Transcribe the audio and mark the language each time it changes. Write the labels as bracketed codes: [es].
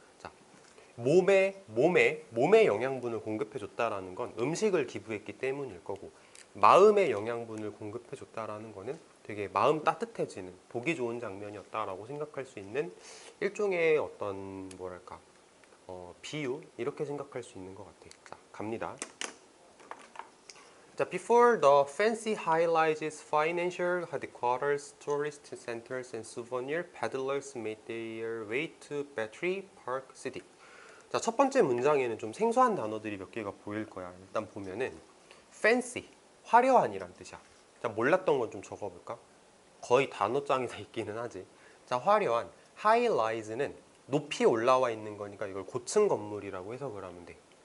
[ko] 자, 몸에 영양분을 공급해 줬다라는 건 음식을 기부했기 때문일 거고, 마음의 영양분을 공급해 줬다라는 거는 되게 마음 따뜻해지는 보기 좋은 장면이었다라고 생각할 수 있는 일종의 어떤 뭐랄까 비유, 이렇게 생각할 수 있는 것 같아. 자, 갑니다. [en] 자, before the fancy high-rises, financial headquarters, tourist centers, and souvenir peddlers made their way to Battery Park City. [ko] 자, 첫 번째 문장에는 좀 생소한 단어들이 몇 개가 보일 거야. 일단 보면은 fancy, 화려한이란 뜻이야. 자, 몰랐던 건 좀 적어볼까? 거의 단어장에 다 있기는 하지. 자, 화려한, high-rise는 높이 올라와 있는 거니까 이걸 고층 건물이라고 해석을 하면 돼.